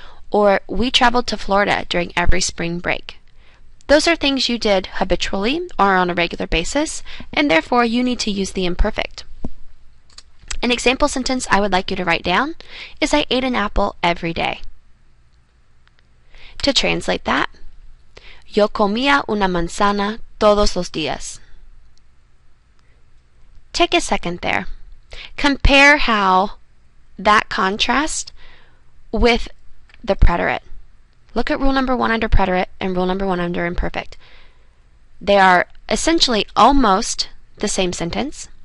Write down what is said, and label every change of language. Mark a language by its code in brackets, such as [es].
[en] Or, we traveled to Florida during every spring break. Those are things you did habitually or on a regular basis, and therefore you need to use the imperfect. An example sentence I would like you to write down is I ate an apple every day. To translate that, [es] yo comía una manzana todos los días. [en] Take a second there. Compare how that contrasts with the preterite. Look at rule number 1 under preterite and rule number 1 under imperfect. They are essentially almost the same sentence.